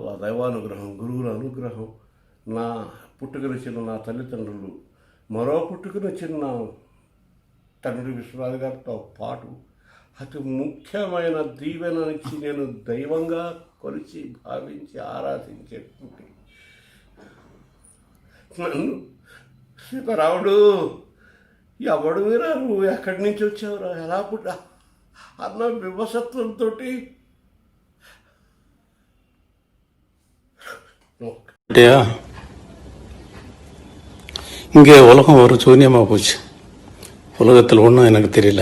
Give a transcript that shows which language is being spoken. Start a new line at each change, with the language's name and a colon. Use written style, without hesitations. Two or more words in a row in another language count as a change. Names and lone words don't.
Telugu: ఆ దైవానుగ్రహం, గురువుల అనుగ్రహం, నా పుట్టుకనిచ్చిన నా తల్లిదండ్రులు, మరో పుట్టుకనిచ్చిన నా తండ్రి విశ్వనాథ్ గారితో పాటు అతి ముఖ్యమైన దీవెననిచ్చి నేను దైవంగా కొలిచి భావించి ఆరాధించేటువంటి నన్ను సీతారాముడు ఎవడు మీరా, నువ్వు ఎక్కడి నుంచి వచ్చావురా, ఎలా పుట్టా అన్న వివసత్వంతో
Tamil: இங்கே உலகம் ஒரு சூன்யமாக போச்சு. உலகத்தில் ஒன்றும் எனக்கு தெரியல.